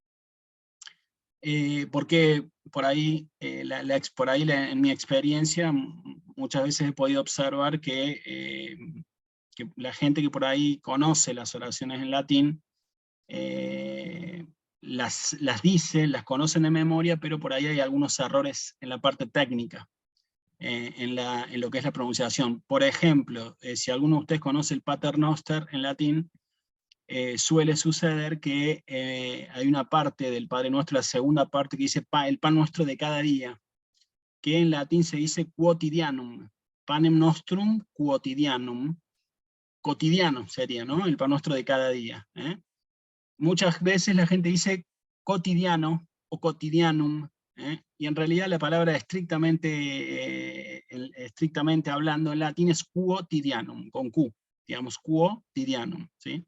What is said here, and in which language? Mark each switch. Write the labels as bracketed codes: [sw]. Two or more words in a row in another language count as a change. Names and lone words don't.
[es] Porque por ahí, en mi experiencia, muchas veces he podido observar que la gente que por ahí conoce las oraciones en latín, las dice, las conocen de memoria, pero por ahí hay algunos errores en la parte técnica, en lo que es la pronunciación. Por ejemplo, si alguno de ustedes conoce el Pater Noster en latín, suele suceder que hay una parte del Padre Nuestro, la segunda parte, que dice el pan nuestro de cada día, que en latín se dice [la] quotidianum, panem nostrum quotidianum, [es] cotidiano sería, ¿no? El pan nuestro de cada día. Muchas veces la gente dice cotidiano o cotidianum, y en realidad la palabra estrictamente hablando en latín es quotidianum, con Q, digamos quotidianum, ¿sí?